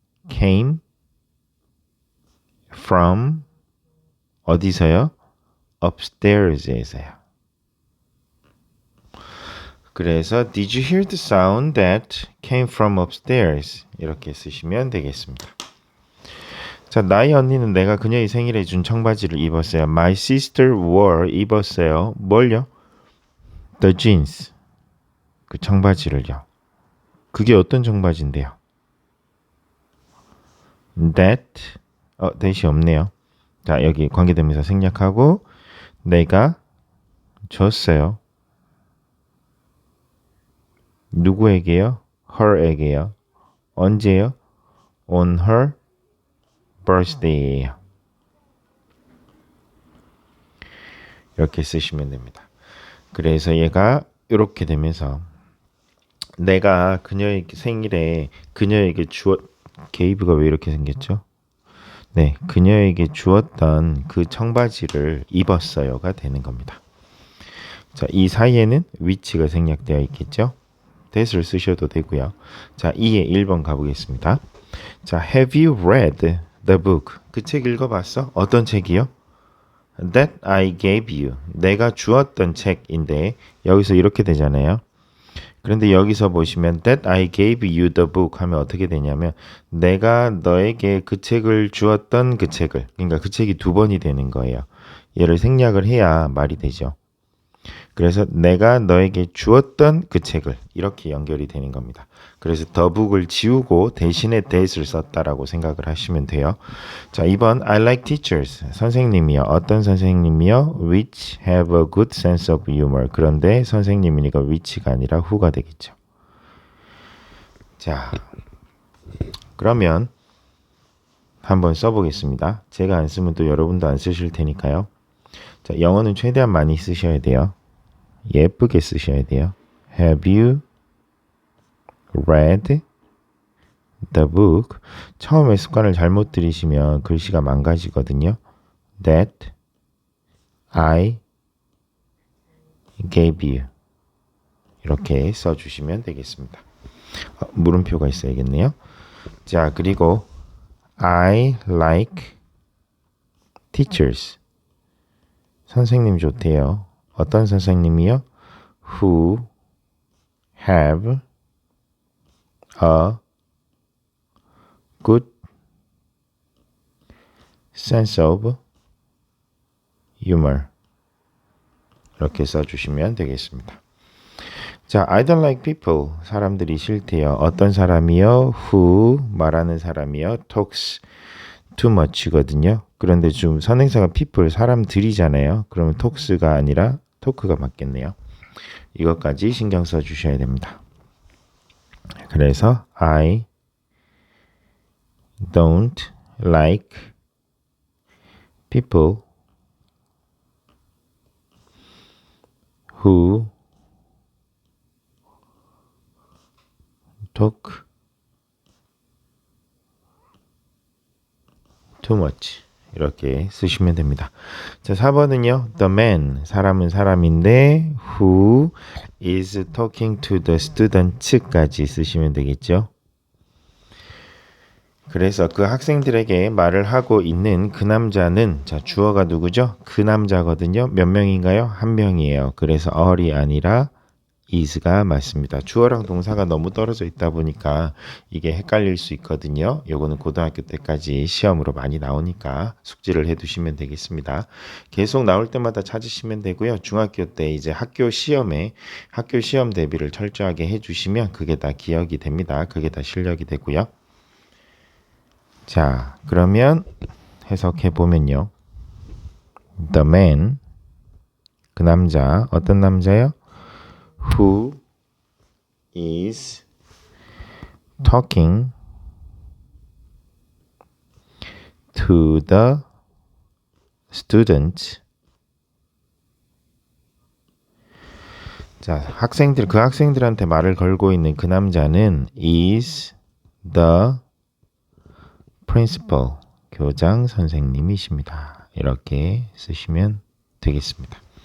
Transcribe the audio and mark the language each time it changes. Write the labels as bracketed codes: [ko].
[en] Came from [ko] 어디서요? upstairs에서요. 그래서 [en] Did you hear the sound that came from upstairs? [ko] 이렇게 쓰시면 되겠습니다. 자, 나의 언니는 내가 그녀의 생일에 준 청바지를 입었어요. [en] My sister wore [ko] 입었어요. 뭘요? [en] The jeans. [ko] 그 청바지를요. 그게 어떤 청바지인데요? That that이 없네요. 자, 여기 관계대명사 생략하고 내가 줬어요. 누구에게요? her에게요. 언제요? [en] On her birthday예요. [ko] 이렇게 쓰시면 됩니다. 그래서 얘가 이렇게 되면서 내가 그녀의 생일에 그녀에게 게이브가 왜 이렇게 생겼죠? 네, 그녀에게 주었던 그 청바지를 입었어요가 되는 겁니다. 자, 이 사이에는 which가 생략되어 있겠죠? that을 쓰셔도 되고요. 자, 2에 1번 가보겠습니다. 자, [en] have you read the book? [ko] 그 책 읽어봤어? 어떤 책이요? [en] That I gave you. [ko] 내가 주었던 책인데 여기서 이렇게 되잖아요. 그런데 여기서 보시면 [en] That I gave you the book [ko] 하면 어떻게 되냐면 내가 너에게 그 책을 주었던 그 책을 그러니까 그 책이 두 번이 되는 거예요. 얘를 생략을 해야 말이 되죠. 그래서 내가 너에게 주었던 그 책을 이렇게 연결이 되는 겁니다. 그래서 the book을 지우고 대신에 that을 썼다라고 생각을 하시면 돼요. [en] 자, 2번 I like teachers. [ko] 선생님이요. 어떤 선생님이요? [en] which have a good sense of humor. [ko] 그런데 선생님이니까 which가 아니라 who가 되겠죠. 자, 그러면 한번 써보겠습니다. 제가 안 쓰면 또 여러분도 안 쓰실 테니까요. 자, 영어는 최대한 많이 쓰셔야 돼요. 예쁘게 쓰셔야 돼요. [en] Have you read the book? [ko] 처음에 습관을 잘못 들이시면 글씨가 망가지거든요. [en] That I gave you. [ko] 이렇게 써주시면 되겠습니다. 물음표가 있어야겠네요. [en] 자, 그리고 I like teachers. [ko] 선생님 좋대요. 어떤 선생님이요? [en] Who have a good sense of humor. [ko] 이렇게 써주시면 되겠습니다. 자, [en] I don't like people. [ko] 사람들이 싫대요. 어떤 사람이요? Who 말하는 사람이요? [en] Talks too much거든요. [ko] 그런데 좀 선행사가 people 사람들이잖아요. 그러면 talks가 아니라 talk가 맞겠네요. 이것까지 신경 써 주셔야 됩니다. [en] 그래서 I don't like people who talk too much. [ko] 이렇게 쓰시면 됩니다. 자, 4번은요. [en] The man, [ko] 사람은 사람인데 [en] who is talking to the students까지 [ko] 쓰시면 되겠죠. 그래서 그 학생들에게 말을 하고 있는 그 남자는 자, 주어가 누구죠? 그 남자거든요. 몇 명인가요? 한 명이에요. 그래서 all이 아니라 is가 맞습니다. 주어랑 동사가 너무 떨어져 있다 보니까 이게 헷갈릴 수 있거든요. 요거는 고등학교 때까지 시험으로 많이 나오니까 숙지를 해 두시면 되겠습니다. 계속 나올 때마다 찾으시면 되고요. 중학교 때 이제 학교 시험 대비를 철저하게 해 주시면 그게 다 기억이 됩니다. 그게 다 실력이 되고요. 자, 그러면 해석해 보면요. [en] The man, [ko] 그 남자, 어떤 남자요? [en] Who is talking to the students. [ko] 자, 그 학생들한테 말을 걸고 있는 그 남자는 [en] is the principal, [ko] 교장 선생님이십니다. 이렇게 쓰시면 되겠습니다.